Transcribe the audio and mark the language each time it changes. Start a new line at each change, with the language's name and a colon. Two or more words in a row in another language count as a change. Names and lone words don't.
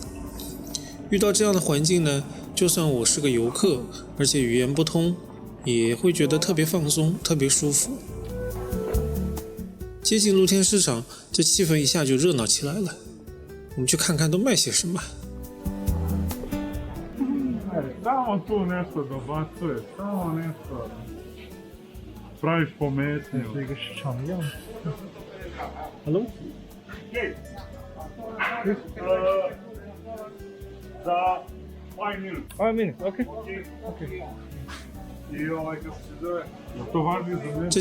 Chinese: 遇到这样的环境呢，就算我是个游客，而且语言不通，也会觉得特别放松，特别舒服。接近露天市场，这气氛一下就热闹起来了。我们去看看都卖些什么。
Serbian: Samo tu nešto dobacuje, samo nešto. Praviš pometnju.
Chinese: 是一个市场的样子。 Hello？
Serbian: Za 5 minut.
English: 5 minutes, OK.
Serbian: I ovaj kako se zove, to važno za mene.